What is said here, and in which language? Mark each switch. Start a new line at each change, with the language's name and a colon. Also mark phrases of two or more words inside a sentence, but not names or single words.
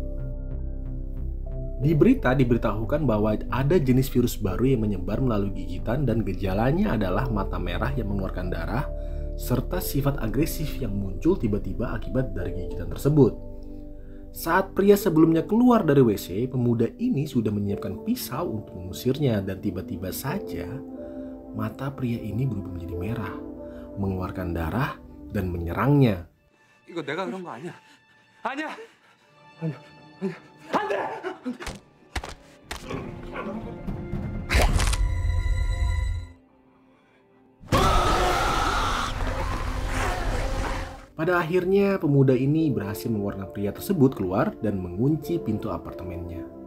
Indonesian: Di berita diberitahukan bahwa ada jenis virus baru yang menyebar melalui gigitan dan gejalanya adalah mata merah yang mengeluarkan darah serta sifat agresif yang muncul tiba-tiba akibat dari gigitan tersebut. Saat pria sebelumnya keluar dari WC, pemuda ini sudah menyiapkan pisau untuk mengusirnya dan tiba-tiba saja mata pria ini berubah menjadi merah, mengeluarkan darah dan menyerangnya.
Korean: 이거 내가 그런 거 아니야. 아니야. 아니야. 아니야. 안 돼!
Indonesian: Pada akhirnya pemuda ini berhasil mengeluarkan pria tersebut keluar dan mengunci pintu apartemennya.